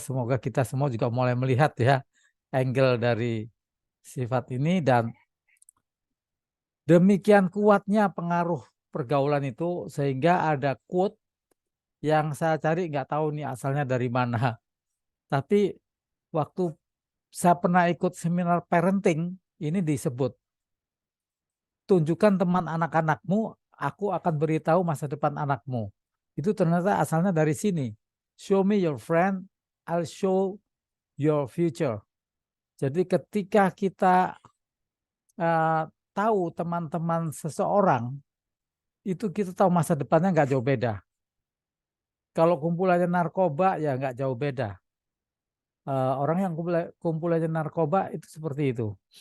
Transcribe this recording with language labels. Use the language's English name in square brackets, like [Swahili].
[Indonesian] Semoga kita semua juga mulai melihat ya angle dari sifat ini dan demikian kuatnya pengaruh pergaulan itu sehingga ada quote yang saya cari nggak tahu nih asalnya dari mana. Tapi waktu saya pernah ikut seminar parenting ini disebut tunjukkan teman anak-anakmu, aku akan beritahu masa depan anakmu. Itu ternyata asalnya dari sini. [English] Show me your friend, I'll show your future. [Indonesian] Jadi ketika kita tahu teman-teman seseorang, itu kita tahu masa depannya nggak jauh beda. Kalau kumpulannya narkoba ya nggak jauh beda. Orang yang kumpulannya narkoba itu seperti itu.